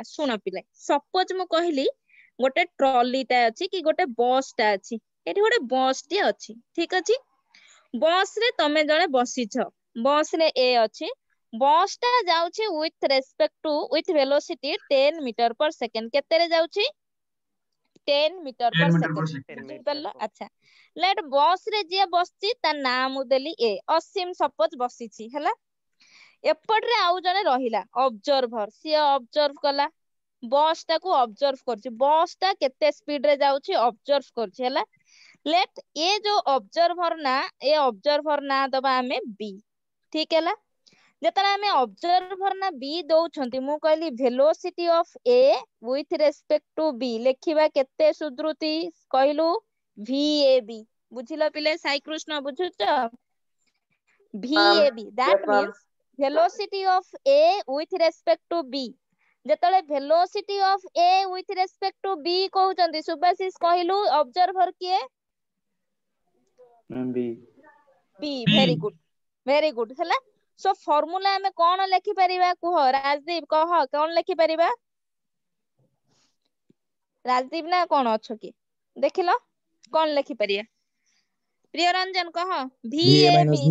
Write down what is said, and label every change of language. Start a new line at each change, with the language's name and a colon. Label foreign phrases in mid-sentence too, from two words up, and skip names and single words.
Odia: ଶୁଣ ପିଲେ, ସପୋଜ ମୁଁ କହିଲି ଗୋଟେ ଟ୍ରଲି ଟା ଅଛି, କି ଗୋଟେ ବସ୍ ଟା ଅଛି, ଏଠି ଗୋଟେ ବସ୍ ଟି ଅଛି, ଠିକ ଅଛି? ବସ ରେ ତମେ ଜଣେ ବସିଛ, ବସ ରେ ଏ ଅଛି, ବସ୍ ଟା ଯାଉଛି
English: with respect to, with velocity 10 meter per second.
Odia: କେତେରେ ଯାଉଛି? 10 ମିଟର 10 ପର
English: meter per
Odia: ସେକେଣ୍ଡ, सेकंड ବୁଝିପାରିଲ? ଆଚ୍ଛା, ଲେଟ ବସ ରେ ଯିଏ ବସିଛି ତା ନାଁ ମୁଁ ଦେଲି ଏ, ଅସୀମ ସପୋଜ ବସିଛି, ହେଲା। ଏପଟରେ ଆଉ ଜଣେ ରହିଲା ଅବଜର୍ଭର, ସିଏ ଅବଜର୍ଭ କଲା, ବସ୍ ଟାକୁ ଅବଜର୍ଭ କରୁଛି, ବସ୍ ଟା କେତେ ସ୍ପିଡ ରେ ଯାଉଛି ଅବଜର୍ଭ କରୁଛି, ହେଲା। ଲେଟ ଏ ଯୋଉ ଅବଜର୍ଭର ନା, ଏ ଅବଜର୍ଭର ନାଁ ଦବା ଆମେ ବି, ଠିକ ହେଲା। ଯେତେବେଳେ ଆମେ ଅବଜର୍ଭର ନା ବି ଦଉଛନ୍ତି, ମୁଁ କହିଲି
English: velocity of A with respect to B,
Odia: ଲେଖିବା କେତେ ସୁଦ୍ରୁତି କହିଲୁ? ଭି ଏ ବି, ବୁଝିଲ ପିଲେ? ସାଇ କୃଷ୍ଣ ବୁଝୁଛ? ଭି मैम ଏ ବି, यस ଦ୍ୟାଟ मैम ମିନ୍ସ
English: velocity of A with respect to B।
Odia: ଯେତେବେଳେ
English: velocity of A with respect to B
Odia: କହୁଛନ୍ତି, ସୁବାଶିଷ କହିଲୁ ଅବଜର୍ଭର କିଏ? मैम बी B, बी
English: very good,
Odia: ହେଲା।
English: so formula
Odia: ଆମେ କଣ ଲେଖିପାରିବା କୁହ? ରାଜଦୀପ କହ, କଣ ଲେଖିପାରିବା? ରାଜଦୀପ ନା କଣ ଅଛ କି? ଦେଖିଲ କଣ ଲେଖିପାରିବା? ପ୍ରିୟ ରଞ୍ଜନ କହ। ଭି VA ଏ ବି,